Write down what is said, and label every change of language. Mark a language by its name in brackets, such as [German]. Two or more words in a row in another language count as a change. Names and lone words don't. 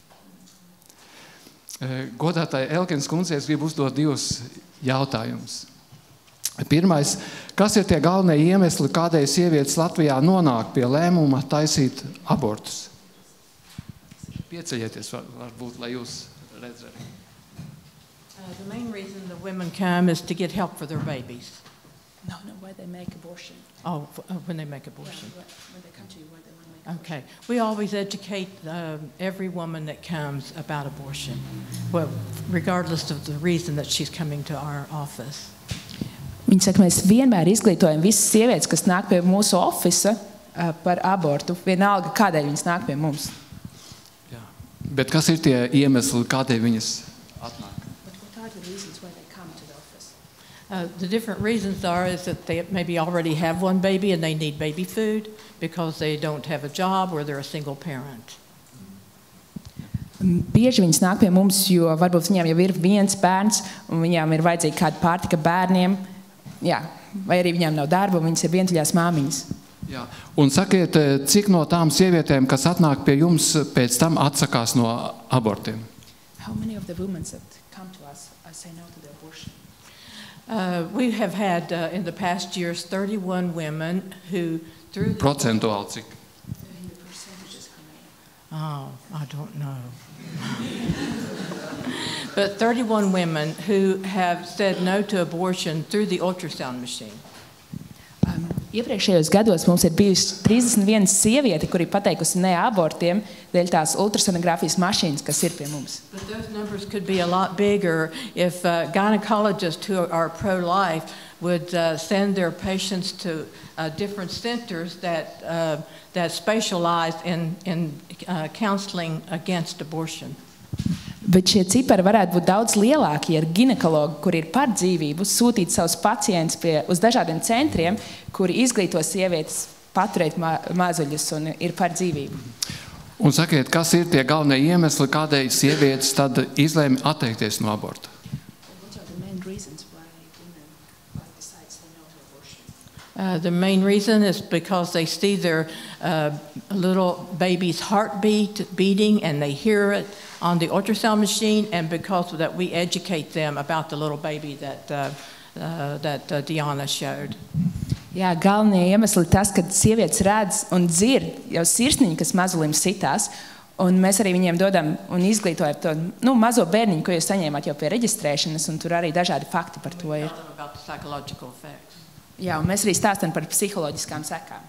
[Latvian] Godātāji Elkinas kundzei es gribu uzdot 2 jautājumus. Pirmais, kas ir tie galvenie iemesli, kādēļ sievietes Latvijā nonāk pie lēmuma taisīt abortus? Pieceļieties varbūt, lai jūs redzētu. [English] The main reason the women come is to get help for their babies. No, why they make abortion. Oh, when they make abortion. Yeah, when they come to you, why they want to make abortion. Okay. We always educate every woman that comes about abortion, well, regardless of the reason that she's coming to our office. [Latvian] Viņi saka, mēs vienmēr izglītojam visas sievietes, kas nāk pie mūsu ofisa par abortu, vienalga, kādēļ viņas nāk pie mums. Jā. Bet kas ir tie iemesli, kādēļ viņas atnāk? [English] But what are the reasons why they come to the office? The different reasons is that they maybe already have one baby and they need baby food because they don't have a job or they're a single parent. [Latvian] Bieži viņas nāk pie mums, jo varbūt viņām jau ir viens bērns un viņām ir vajadzīga kāda pārtika bērniem. Jā, vai arī viņām nav darba, viņas ir vientuļās māmiņas. Jā. Un sakiet, cik no tām sievietēm, kas atnāk pie jums, pēc tam atsakās no abortiem? [English] How many of the women that come to us say no to the abortion? We have had in the past years 31 women who through [Latvian] Procentuāli cik? [English] The percentages, how many? Oh, I don't know. But 31 women who have said no to abortion through the ultrasound machine. [Latvian] Iepriekšējos gados mums ir bijusi 31 sieviete, kuri pateikusi ne abortiem dēļ tās ultrasonogrāfijas mašīnas, kas ir pie mums. [English] But those numbers could be a lot bigger if gynecologists who are pro-life would send their patients to different centers that specialize in counseling against abortion. [Latvian] Bet šie cipari varētu būt daudz lielāki, ja ginekologi, kuri ir par dzīvību, sūtīt savus pacientus uz dažādiem centriem, kuri izglīto sievietes paturēt mazuļus un ir par dzīvību. Un sakiet, kas ir tie galvenie iemesli, kādēļ sievietes tad izlēma atteikties no aborta? [English] What are the main reasons why women decide to say no to abortion? The main reason is because they see their little baby's heartbeat beating and they hear it on the ultrasound machine, and because of that we educate them about the little baby that Diana showed. [Latvian] Jā, galvenie iemesli tas, ka sievietes redz un dzird jau sirsniņu, kas mazulim sitās, un mēs arī viņiem dodam un izglītojam to mazo bērniņu, ko jūs saņēmāt jau pie reģistrēšanas, un tur arī dažādi fakti par to ir. Jā, un mēs arī stāstam par psiholoģiskām sekām.